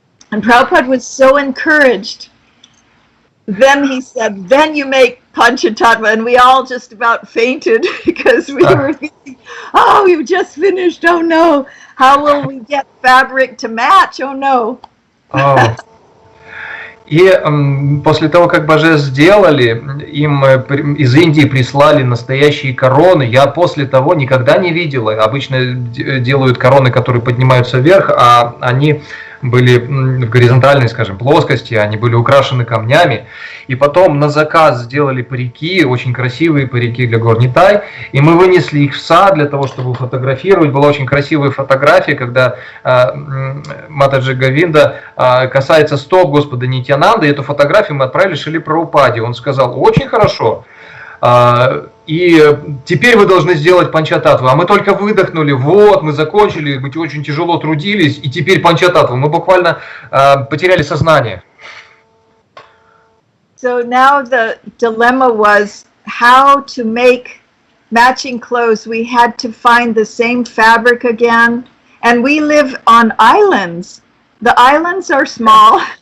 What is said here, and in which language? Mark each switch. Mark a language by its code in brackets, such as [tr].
[en] And Prabhupada was so encouraged. Then he said, then you make Panchatattva, and we all just about fainted because we were thinking, oh, we've just finished, oh no, how will we get fabric to match, oh no. [ru] И после того, как божеств сделали, им из Индии прислали настоящие короны. Я после того никогда не видела. Обычно делают короны, которые поднимаются вверх, а они были в горизонтальной, скажем, плоскости, они были украшены камнями. И потом на заказ сделали парики, очень красивые парики для гор Нитай, и мы вынесли их в сад для того, чтобы фотографировать. Была очень красивая фотография, когда Матаджи Говинда касается стоп Господа Нитьянанды, и эту фотографию мы отправили Шриле Прабхупаде. Он сказал: очень хорошо, и теперь вы должны сделать панчататтву. А мы только выдохнули, вот, мы закончили, мы очень тяжело трудились, и теперь панчататтву. Мы буквально потеряли сознание. [en] So now the dilemma was how to make matching clothes. We had to find the same fabric again, and we live on islands. The islands are small.